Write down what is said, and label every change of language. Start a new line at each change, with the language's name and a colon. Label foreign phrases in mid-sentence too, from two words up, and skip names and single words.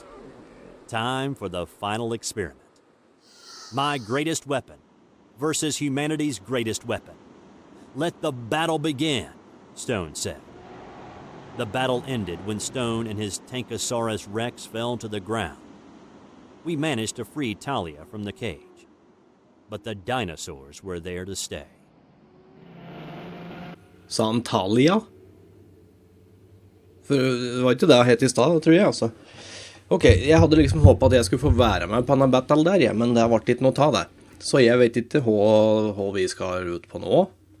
English: Time for the final experiment. My greatest weapon versus humanity's greatest weapon. Let the battle begin, Stone said. The battle ended when Stone and his Tankosaurus Rex fell to the ground. We managed to free Talia from the cage, but the dinosaurs were there to stay.
Norwegian: Sa han Talia? For det var ikke det jeg het I stad, tror jeg, altså. Ok, jeg hadde liksom håpet at jeg skulle få være med på denne battle der, ja, men det ble ikke noe ta det. Så jeg vet ikke hva vi skal ut på nå.